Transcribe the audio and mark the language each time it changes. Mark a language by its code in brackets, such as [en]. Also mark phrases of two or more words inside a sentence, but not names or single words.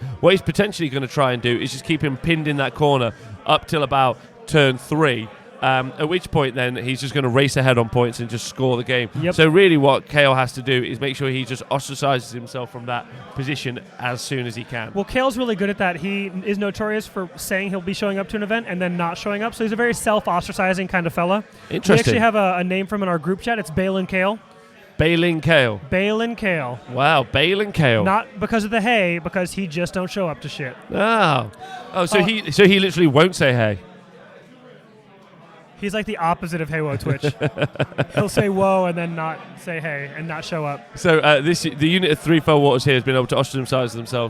[en] What he's potentially going to try and do is just keep him pinned in that corner up till about turn 3, at which point then he's just going to race ahead on points and just score the game. Yep. So really what Kale has to do is make sure he just ostracizes himself from that position as soon as he can. Well, Kale's really good at that. He is notorious for saying he'll be showing up to an event and then not showing up, so he's a very self-ostracizing kind of fella. Interesting. We actually have a name for him in our group chat. It's Balin Kale. Balin Kale. Balin Kale. Wow, Balin Kale. Not because of the hay, because he just don't show up to shit. So he literally won't say hey. He's like the opposite of hey whoa Twitch. He'll say whoa and then not say hey and not show up. So the unit of 3 Fellwaters here has been able to ostracize themselves.